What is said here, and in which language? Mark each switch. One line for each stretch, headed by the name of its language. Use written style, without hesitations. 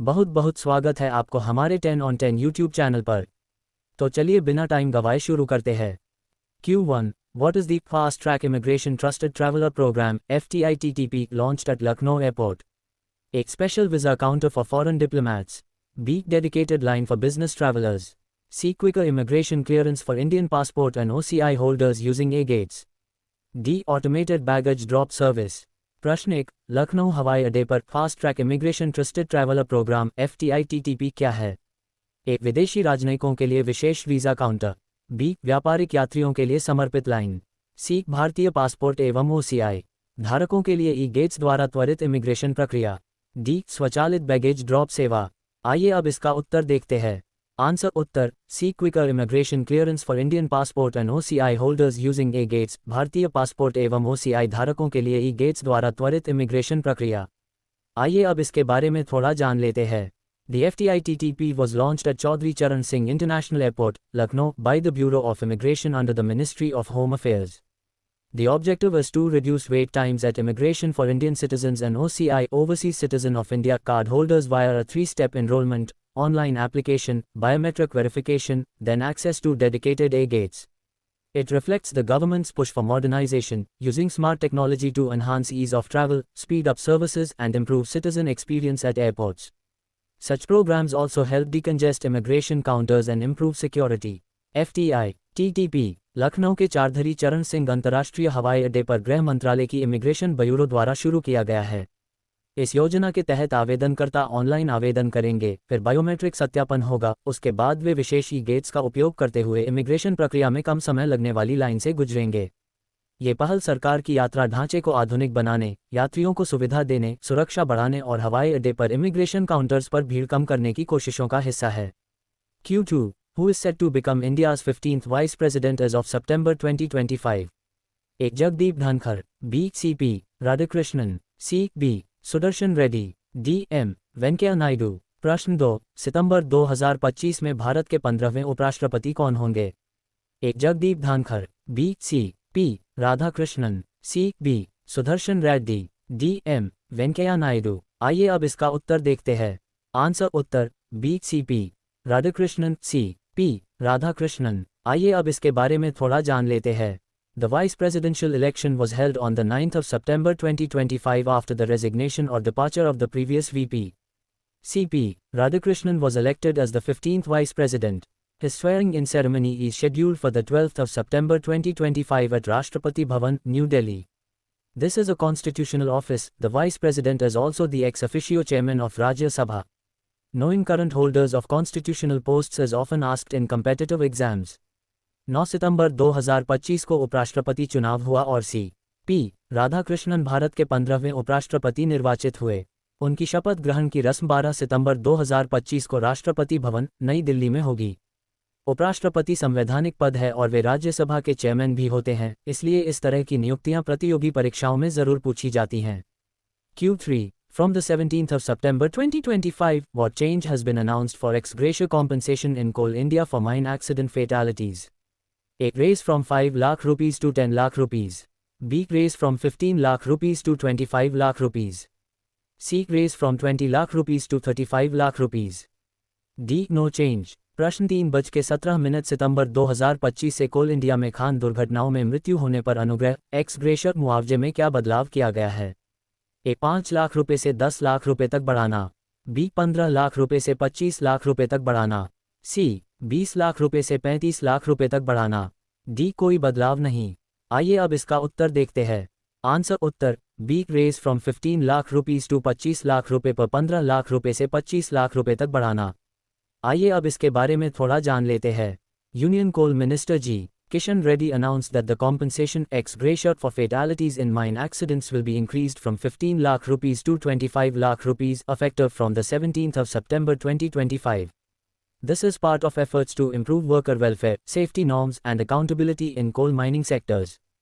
Hindi: बहुत बहुत स्वागत है आपको हमारे 10 on 10 यूट्यूब चैनल पर। तो चलिए बिना टाइम गवाए शुरू करते हैं।
English: Q1 What is the Fast Track Immigration Trusted Traveler Program FTITTP launched at Lucknow Airport? A special visa counter for foreign diplomats. B. Dedicated line for business travelers. C. Quicker immigration clearance for Indian passport and OCI holders using A-gates. D. Automated baggage drop service.
Hindi: प्रश्न 1 लखनऊ हवाई अड्डे पर fast track immigration trusted traveller programme FTITTP क्या है? ए. विदेशी राजनयिकों के लिए विशेष visa counter. B. व्यापारिक यात्रियों के लिए समर्पित लाइन। सी. भारतीय पासपोर्ट एवं OCI धारकों के लिए ई-गेट्स द्वारा त्वरित इमिग्रेशन प्रक्रिया। डी. स्वचालित बैगेज ड्रॉप सेवा। आइए अब इसका उत्तर देखते हैं। Answer Uttar C.
English: quicker immigration clearance for Indian passport and OCI holders using e gates
Hindi: भारतीय पासपोर्ट एवं OCI धारकों के लिए ई-गेट्स द्वारा त्वरित इमिग्रेशन प्रक्रिया। आइए अब इसके बारे में थोड़ा जान लेते हैं।
English: The FTITTP was launched at Chaudhry Charan Singh International Airport, Lucknow, by the Bureau of Immigration under the Ministry of Home Affairs. The objective is to reduce wait times at immigration for Indian citizens and OCI Overseas Citizen of India card holders via a three-step enrollment, online application, biometric verification, then access to dedicated A-gates. It reflects the government's push for modernization, using smart technology to enhance ease of travel, speed up services and improve citizen experience at airports. Such programs also help decongest immigration counters and improve security.
Hindi: FTITTP Lucknow के चारधरी चरण सिंह अंतर्राष्ट्रीय हवाई अड्डे पर गृह मंत्रालय की immigration bureau द्वारा शुरू किया गया है। इस योजना के तहत आवेदनकर्ता ऑनलाइन आवेदन करेंगे, फिर बायोमेट्रिक सत्यापन होगा, उसके बाद वे विशेष ई-गेट्स का उपयोग करते हुए इमिग्रेशन प्रक्रिया में कम समय लगने वाली लाइन से गुजरेंगे। ये पहल सरकार की यात्रा ढांचे को आधुनिक बनाने, यात्रियों को सुविधा देने, सुरक्षा बढ़ाने और हवाई अड्डे पर इमिग्रेशन काउंटर्स पर भीड़ कम करने की कोशिशों का हिस्सा है।
English: Q2 Who is set to become India's 15th Vice President as of September 2025?
Hindi: A. Jagdeep Dhankhar. B. CP Radhakrishnan. C. B. Sudarshan Reddy. D. M. Venkaiah Naidu. प्रश्न 2 सितंबर 2025 में भारत के 15वें उपराष्ट्रपति कौन होंगे? A. Jagdeep Dhankhar. B. C. P. Radhakrishnan. C. B. Sudarshan Reddy. D. M. Venkaiah Naidu. आइए अब इसका उत्तर देखते हैं। आंसर उत्तर B. C. P. Radhakrishnan. C. P. Radhakrishnan. आइए अब इसके बारे में थोड़ा जान लेते हैं।
English: The vice presidential election was held on the 9th of September 2025 after the resignation or departure of the previous VP. CP. Radhakrishnan was elected as the 15th vice president. His swearing-in ceremony is scheduled for the 12th of September 2025 at Rashtrapati Bhavan, New Delhi. This is a constitutional office. The vice president is also the ex officio chairman of Rajya Sabha. Knowing current holders of constitutional posts is often asked in competitive exams.
Hindi: 9 सितंबर 2025 को उपराष्ट्रपति चुनाव हुआ और C.P. Radhakrishnan Bharat के 15वें उपराष्ट्रपति निर्वाचित हुए। उनकी शपथ ग्रहण की रस्म 12 सितंबर 2025 को राष्ट्रपति भवन, नई दिल्ली में होगी। उपराष्ट्रपति संवैधानिक पद है और वे राज्यसभा के चेयरमैन भी होते हैं, इसलिए इस तरह की नियुक्तियां प्रतियोगी परीक्षाओं में जरूर पूछी जाती हैं।
English: Q3 From the 17th of September 2025, what change has been announced for ex gratia compensation in Coal India for mine accident fatalities? A. Raise from 5 lakh rupees to 10 lakh rupees. B. Raise from 15 lakh rupees to 25 lakh rupees. C. Raise from 20 lakh rupees to 35 lakh rupees. D. No change.
Hindi: प्रश्न 3:17 सितंबर 2025 से कोल India में खान दुर्घटनाओं में मृत्यु होने पर अनुग्रह x ग्रेशियर मुआवजे में क्या बदलाव किया गया है? A. 5 लाख रुपए से 10 लाख रुपए तक बढ़ाना। B. 15 लाख रुपए से 25 लाख रुपए तक बढ़ाना। C. 20 लाख रुपए से 35 लाख रुपए तक बढ़ाना। D. कोई बदलाव नहीं। आइए अब इसका उत्तर देखते हैं। Answer Uttar B.
English: raise from 15 lakh rupees to 25 lakh रुपए पर
Hindi: 15 लाख रुपए से 25 लाख रुपए तक बढ़ाना। आइए अब इसके बारे में थोड़ा जान लेते हैं।
English: Union coal minister G. Kishan Reddy announced that the compensation ex gratia for fatalities in mine accidents will be increased from 15 lakh rupees to 25 lakh rupees effective from the 17th of September 2025. This is part of efforts to improve worker welfare, safety norms and accountability in coal mining sectors.